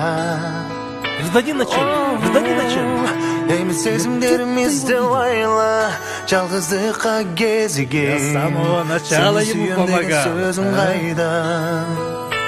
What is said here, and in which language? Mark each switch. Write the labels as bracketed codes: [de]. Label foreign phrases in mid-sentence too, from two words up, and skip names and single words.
[ru] Ждани начальник. [ky] Эми сезимдеримизде айла Жалгыздыкка кезиген [ru] Я с самого начала ему помогал. [ky] Сөзүң кайда